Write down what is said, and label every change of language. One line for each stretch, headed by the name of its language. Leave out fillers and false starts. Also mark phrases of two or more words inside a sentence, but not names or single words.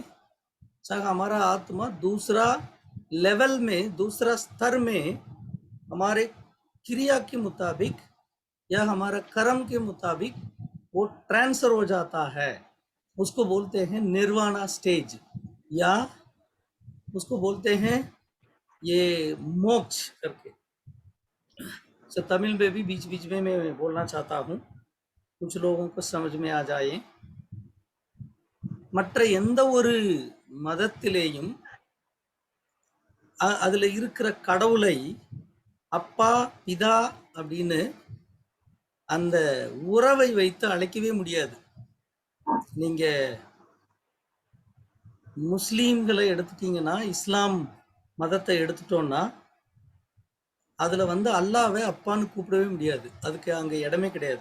Hindi: हमारा आत्मा दूसरा लेवल में, दूसरा स्तर में हमारे क्रिया के मुताबिक या हमारा कर्म के मुताबिक वो ट्रांसफर हो जाता है। उसको बोलते हैं निर्वाणा स्टेज, या उसको बोलते हैं ये मोक्ष करके। तो तमिल में भी बीच बीच में मैं बोलना चाहता हूँ, कुछ लोगों को समझ में आ जाए।
Tamil: மற்ற எந்த ஒரு மதத்திலேயும் அதில் இருக்கிற கடவுளை அப்பா பிதா அப்படின்னு அந்த உறவை வைத்து அழைக்கவே முடியாது. நீங்க முஸ்லீம்களை எடுத்துட்டீங்கன்னா, இஸ்லாம் மதத்தை எடுத்துட்டோம்னா அதுல வந்து அல்லாவை அப்பான்னு கூப்பிடவே முடியாது, அதுக்கு அங்க இடமே கிடையாது.